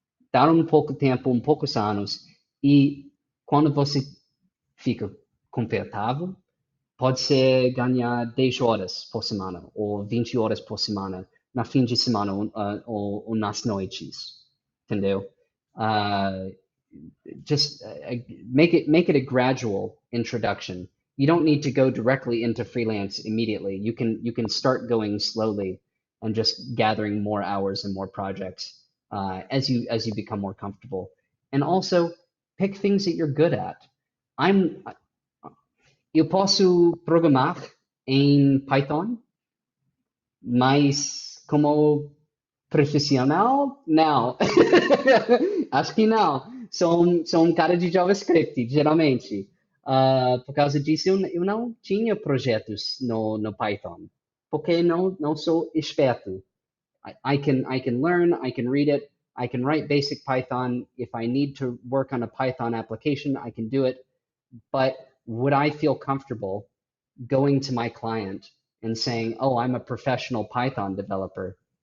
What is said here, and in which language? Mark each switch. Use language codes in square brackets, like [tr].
[pt] Dar um pouco tempo, um poucos anos, e quando você fica confortável, pode ser ganhar 10 horas por semana, ou 20 horas por semana, na fim de semana, ou nas noites, entendeu? [en] Uh, just make it a gradual introduction. You don't need to go directly into freelance immediately. You can start going slowly and just gathering more hours and more projects as you become more comfortable. And also pick things that you're good at. [pt] I'm Eu posso programar em Python, mas como profissional, não. Acho que não. Sou um cara de JavaScript, geralmente. Por causa disso, eu não tinha projetos no Python, porque não sou esperto. [en] I can learn, I can read it, I can write basic Python. If I need to work on a Python application, I can do it. But would I feel comfortable going to my client and saying, "Oh, I'm a professional Python developer"?